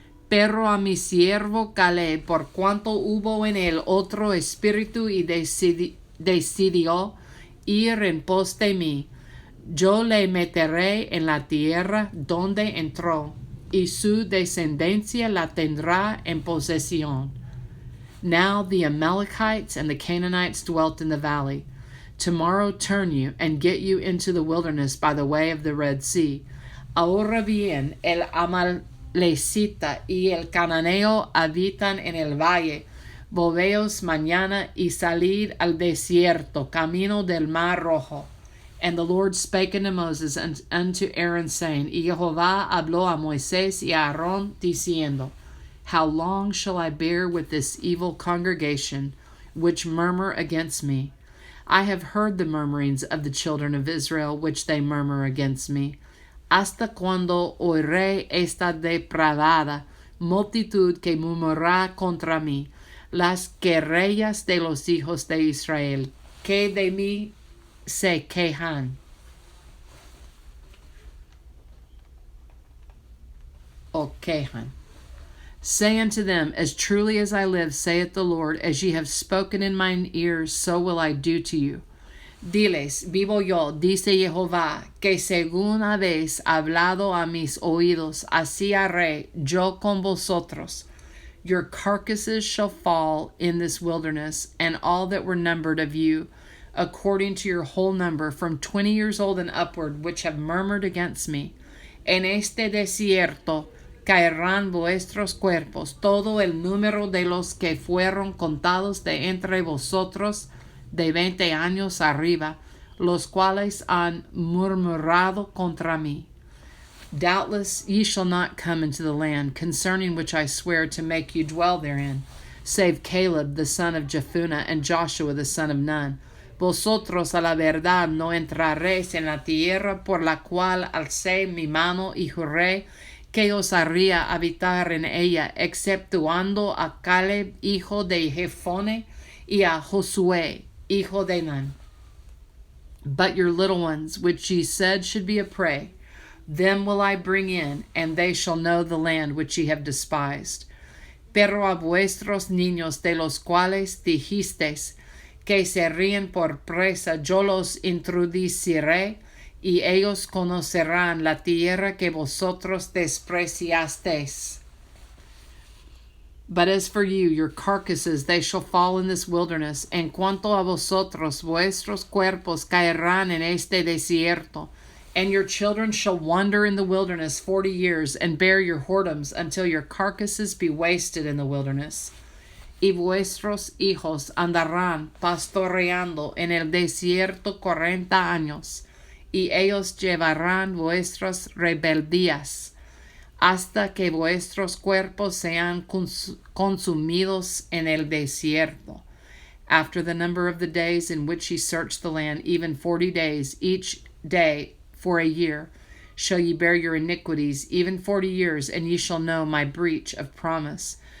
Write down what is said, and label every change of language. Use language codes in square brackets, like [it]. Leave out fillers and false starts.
[es] Pero a mi siervo Caleb, por cuanto hubo en él otro espíritu y decidió ir en pos de mí, yo le meteré en la tierra donde entró, y su descendencia la tendrá en posesión. [en] Now the Amalekites and the Canaanites dwelt in the valley. Tomorrow turn you and get you into the wilderness by the way of the Red Sea. [es] Ahora bien, el Amalecita y el Cananeo habitan en el valle. Volveos mañana y salid al desierto, camino del mar rojo. [en] And the Lord spake unto Moses and unto Aaron, saying, [es] Y Jehová habló a Moisés y a Aarón, diciendo, [en] How long shall I bear with this evil congregation, which murmur against me? I have heard the murmurings of the children of Israel, which they murmur against me. [es] ¿Hasta cuándo oiré esta depravada multitud que murmurará contra mí? Las querellas de los hijos de Israel, que de mí se quejan. O quejan. [en] Say unto them, As truly as I live, saith the Lord, as ye have spoken in mine ears, so will I do to you. [es] Diles, vivo yo, dice Jehová, que según habéis hablado a mis oídos, así haré yo con vosotros. [en] Your carcasses shall fall in this wilderness, and all that were numbered of you, according to your whole number, from 20 years old and upward, which have murmured against me. [es] En este desierto caerán vuestros cuerpos, todo el número de los que fueron contados de entre vosotros de 20 años arriba, los cuales han murmurado contra mí. [en] Doubtless ye shall not come into the land, concerning which I swear to make you dwell therein, save Caleb the son of Jephunneh and Joshua the son of Nun. [es] Vosotros a la verdad no entraréis en la tierra por la cual alcé mi mano y juré que os haría habitar en ella, exceptuando a Caleb, hijo de Jephunneh, y a Josué, hijo de Nun. [en] But your little ones, which ye said should be a prey, them will I bring in, and they shall know the land which ye have despised. [es] Pero a vuestros niños, de los cuales dijisteis que se ríen por presa, yo los introduciré, y ellos conocerán la tierra que vosotros despreciasteis. [en] But as for you, your carcasses, they shall fall in this wilderness. [es] En cuanto a vosotros, vuestros cuerpos caerán en este desierto. [en] And your children shall wander in the wilderness 40 years, and bear your whoredoms until your carcasses be wasted in the wilderness. [es] Y vuestros hijos andarán pastoreando en el desierto 40 años, y ellos llevarán vuestras rebeldías. hasta que vuestros cuerpos sean consumidos en el desierto. [en] After the number of the days in which ye search the land, even 40 days, each day for a year, shall ye bear your iniquities, even 40 years, and ye shall know my breach of promise.